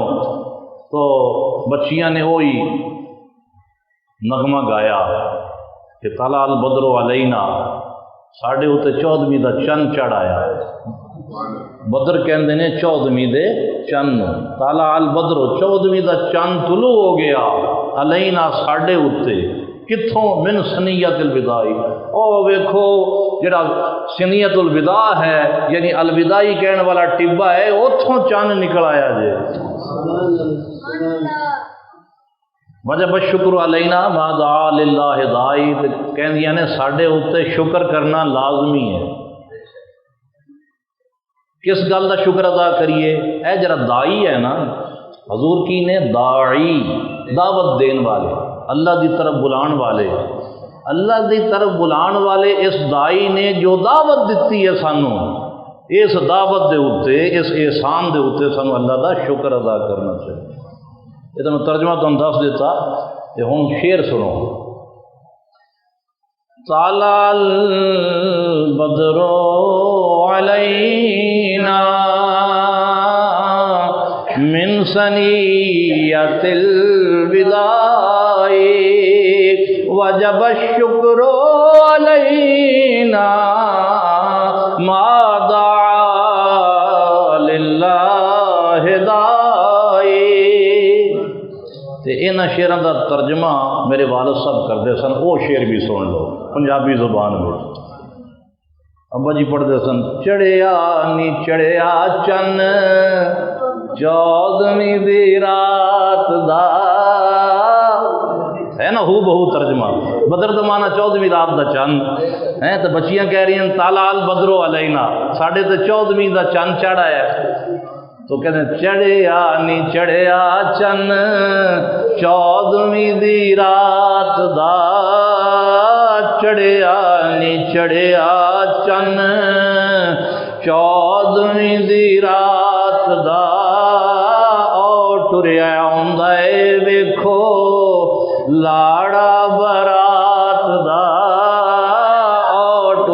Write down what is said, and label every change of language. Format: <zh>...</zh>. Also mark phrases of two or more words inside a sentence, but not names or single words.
<pa>تو بچیاں نے وہی نغمہ گایا کہ</pa> <ar>طلع البدر علینا،</ar> <pa>ساڈے اتنے 14ویں دا چند چڑھ آیا۔ بدر کہندے نے 14ویں دے چند،</pa> <ar>طلع البدر</ar> <pa>14ویں دا چند طلوع ہو گیا، علینا ساڈے اتنے، کتھوں؟</pa> <ar>من ثنیۃ الوداع۔</ar> <pa>او ویکھو جڑا</pa> <ar>ثنیۃ الوداع</ar> <pa>ہے یعنی الوداعی کہنے والا ٹبا ہے، اتھوں چند نکل آیا جے۔</pa> <ar>وجب الشکر علینا ما دعا للہ داعی،</ar> <pa>کہندیاں نے ساڈے اتنے شکر کرنا لازمی ہے۔ کس گل کا شکر ادا کریے؟ اے جڑا دائی ہے نا، حضور کی نے داعی، دعوت دین والے، اللہ دی طرف بلان والے، اللہ دی طرف بلان والے اس دائی نے جو دعوت دیتی ہے سانو، اس دعوت دے اوتے، اس احسان دے اوتے سانو اللہ دا شکر ادا کرنا چاہیے۔</pa> <ur>یہ تو میں ترجمہ تم دس دیتا، یہ ہوں شعر سنو۔</ur> <ar>طلع البدر علینا من ثنیۃ الوداع وجب الشکر علینا ما دعا للہ داعی۔</ar> <pa>انہاں شعراں دا ترجمہ میرے والد صاحب کرتے سن، وہ شعر بھی سن لو پنجابی زبان میں۔ ابا جی پڑھتے سن، چڑھیا نی چڑھیا چن 14ویں دی رات دا، ہے نا ہو بہو ترجمہ۔ بدر دا معنی 14ویں رات دا چند ہے، تو بچیاں کہہ رہی ہیں</pa> <ar>طلع البدر علینا،</ar> <pa>ساڈے تے 14ویں دا چند چڑھ آیا۔ تو کہتے ہیں چڑھیا نی چڑھیا چن 14ویں دی رات دا، چڑھیا نی چڑھیا چن 14ویں دی رات دا، او ٹریا آندا اے ویکھو لاڑا برات دا، او</pa>